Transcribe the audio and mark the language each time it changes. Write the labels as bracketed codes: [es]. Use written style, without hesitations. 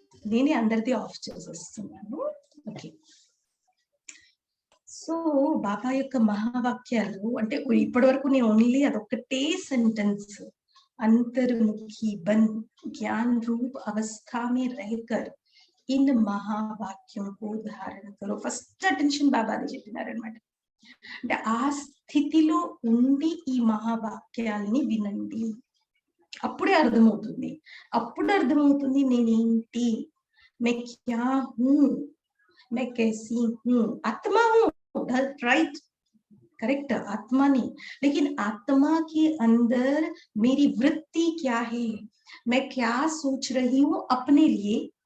[te] నేనే అందరిది ఆఫ్ చేసేస్తున్నాను। ఓకే, సో బాబా యొక్క మహావాక్యాలు అంటే ఇప్పటి వరకు నేను ఓన్లీ అదొక్కటే సెంటెన్స్, [hi] अंतर्मुखी बन ज्ञान रूप अवस्था में रहकर इन महावाक्यों को धारण करो. [te] ఫస్ట్ అటెన్షన్ బాబాని చెప్పినారనమాట. అంటే ఆ స్థితిలో ఉండి ఈ మహావాక్యాలని వినండి. అప్పుడే అర్థమవుతుంది. అప్పుడు అర్థమవుతుంది నేనేంటి, [hi] मैं क्या हूँ, मैं कैसी हूँ. आत्मा हूँ, राइट, करेक्ट, आत्मा नहीं, लेकिन आत्मा के अंदर मेरी वृत्ति क्या है, मैं क्या सोच रही हूँ अपने लिए,